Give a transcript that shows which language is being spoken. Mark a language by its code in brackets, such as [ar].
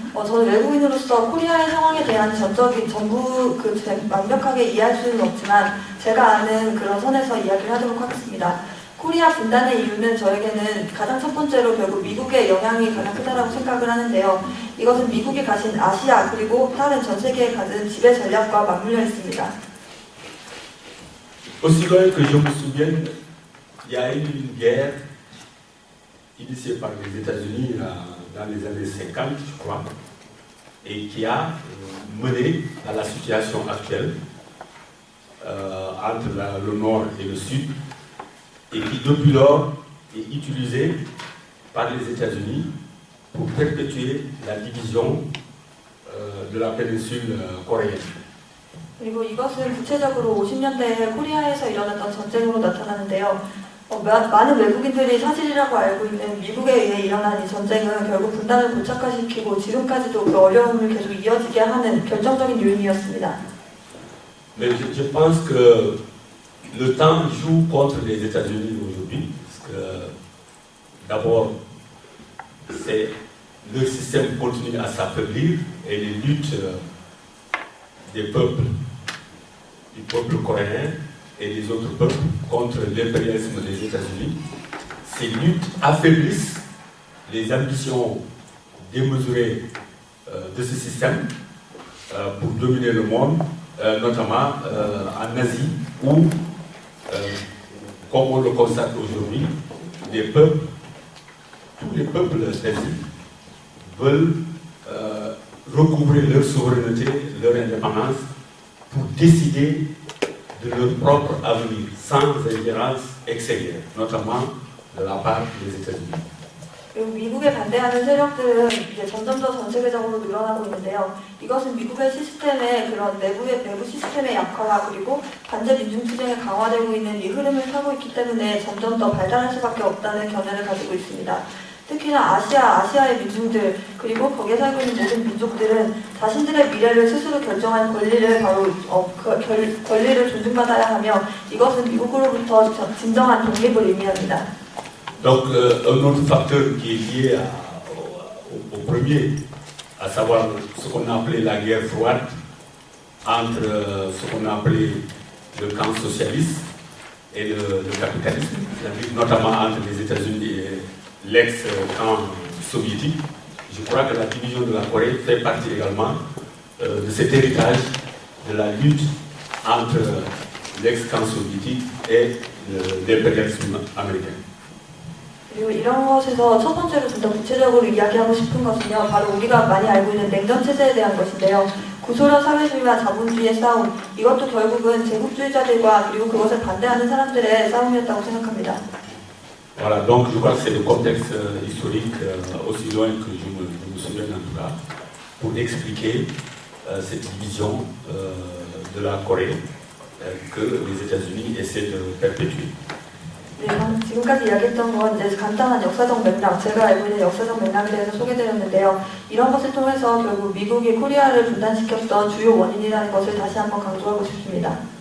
[ko] 저는 외국인으로서 코리아의 상황에 대한 전부 완벽하게 이해할 수는 없지만 제가 아는 그런 선에서 이야기를 하도록 하겠습니다. 코리아 분단의 이유는 저에게는 가장 첫 번째로 결국 미국의 영향이 가장 크다라고 생각을 하는데요. 이것은 미국이 가진 아시아 그리고 다른 전 세계에 가진 지배 전략과 맞물려 있습니다. [fr] Aussi loin que je me souvienne, il y a eu une guerre initiée par les États-Unis dans les années 50, je crois, et qui a mené à la situation actuelle entre le nord et le sud, et qui depuis lors est utilisée par les États-Unis pour perpétuer la division de la péninsule coréenne. [ko] 그리고 이것은 구체적으로 50년대에 코리아에서 일어났던 전쟁으로 나타나는데요. 많은 외국인들이 사실이라고 알고 있는 미국에 의해 일어난 이 전쟁은 결국 분단을 고착화시키고 지금까지도 그 어려움을 계속 이어지게 하는 결정적인 요인이었습니다. [fr] Mais je pense que le temps joue contre les États-Unis aujourd'hui, parce que d'abord, leur système continue à s'affaiblir et les luttes des peuples, du peuple coréen et des autres peuples contre l'impérialisme des États-Unis, ces luttes affaiblissent les ambitions démesurées de ce système pour dominer le monde, notamment en Asie, où, comme on le constate aujourd'hui, tous les peuples d'Asie veulent recouvrer leur souveraineté, leur indépendance, pour décider de leur propre avenir, sans ingérence extérieure, notamment de la part des États-Unis. [ko] 그리고 미국에 반대하는 세력들은 이제 점점 더 전 세계적으로 늘어나고 있는데요. 이것은 미국의 시스템의 그런 내부 시스템의 약화와 그리고 반제 민중 투쟁이 강화되고 있는 이 흐름을 타고 있기 때문에 점점 더 발달할 수밖에 없다는 견해를 가지고 있습니다. 특히나 아시아의 민중들 그리고 거기에 살고 있는 모든 민족들은 자신들의 미래를 스스로 결정할 권리를 권리를 존중받아야 하며 이것은 미국으로부터 진정한 독립을 의미합니다. [fr] Donc, un autre facteur qui est lié au premier, à savoir ce qu'on a appelé la guerre froide entre ce qu'on a appelé le camp socialiste et le capitalisme, notamment entre les États-Unis et l'ex-camp soviétique. Je crois que la division de la Corée fait partie également de cet héritage de la lutte entre l'ex-camp soviétique et l'impérialisme américain. [ko] 그리고 이런 것에서 첫 번째로 좀 더 구체적으로 이야기하고 싶은 것은요, 바로 우리가 많이 알고 있는 냉전 체제에 대한 것인데요. 구소련 사회주의와 자본주의의 싸움, 이것도 결국은 제국주의자들과 그리고 그것을 반대하는 사람들의 싸움이었다고 생각합니다. [fr] Voilà, donc je crois que c'est le contexte historique, aussi loin que je me souviens en tout cas, pour expliquer cette division de la Corée que les États-Unis essaient de perpétuer. [ko] 네, 지금까지 이야기했던 건 이제 간단한 역사적 맥락, 제가 알고 있는 역사적 맥락에 대해서 소개드렸는데요. 이런 것을 통해서 결국 미국이 코리아를 분단시켰던 주요 원인이라는 것을 다시 한번 강조하고 싶습니다.